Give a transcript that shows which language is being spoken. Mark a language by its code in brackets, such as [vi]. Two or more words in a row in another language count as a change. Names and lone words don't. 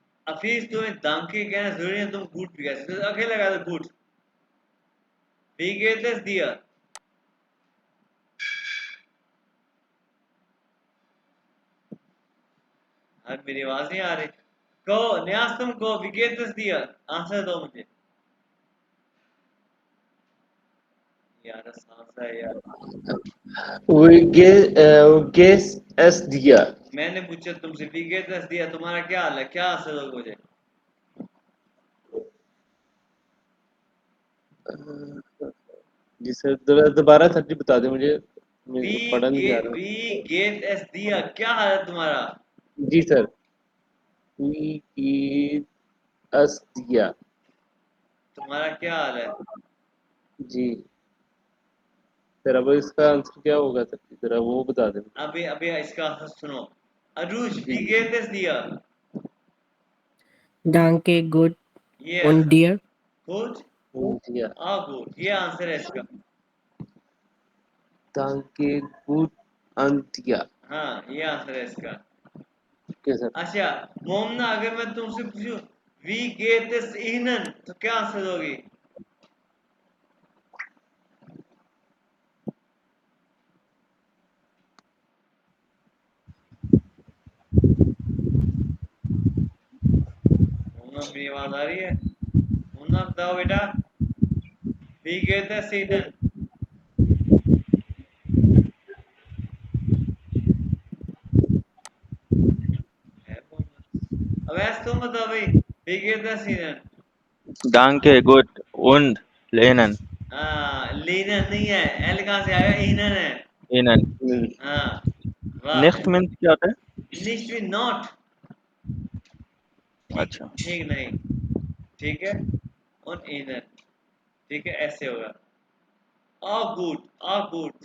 [ur] حفیظ تمہیں danke کہنا ضروری ہے، تم gut بھی کہہ سکتے ہو، اکیلے لگا دو gut. [de] Wie geht es dir? [ur] آج میری آواز نہیں آ رہی. کہو نیاس، تم کہو [de] wie geht es dir? [ur] آنسر دو مجھے. یار سانس ہے یار. [de] wie geht es dir? [ur] میں نے پوچھا تم سے [de] wie geht es dir? [ur] تمہارا کیا حال ہے؟ کیا آنسر دو گے مجھے? جی سر، دوبارہ سر جی بتا دیں مجھے، پڑھا نہیں جا رہا. [de] wie geht es dir? [ur] کیا حال ہے تمہارا? جی سر, [de] wie geht es dir? [ur] تمہارا کیا حال ہے? جی سر، اب اس کا آنسر کیا ہوگا سر، ذرا وہ بتا دیں. ابھی ابھی اس کا آنسر سنو. عروج जी [de] wie geht es dir? Danke, gut [ur] ये und आंसर. dir? गुड. दिया. گڈ، یہ آنسر ہے اس کا. [de] danke gut an dir. [ur] ہاں، یہ آنسر ہے اس کا. اوکے سر. اچھا مومنہ، اگر میں تم سے پوچھوں [de] wie geht es ihnen, [ur] تو کیا آنسر دو گی? مومنہ، میری آواز آ رہی ہے? مومنہ بتاؤ بیٹا, [de] wie geht es ihnen? [ur] اب ایسے تم بتاؤ بھائی, [de] wie geht es ihnen? Danke, gut und lehnen. [ur] لینن نہیں ہے، ایل کہاں سے آیا? ihnen है. Ihnen. ہاں، واہ. Nicht means کیا ہوتا ہے? nicht भी नॉट. ठीक अच्छा. ٹھیک نہیں. ٹھیک ہے. اور ihnen. ٹھیک ہے، ایسے ہوگا. آ گڈ.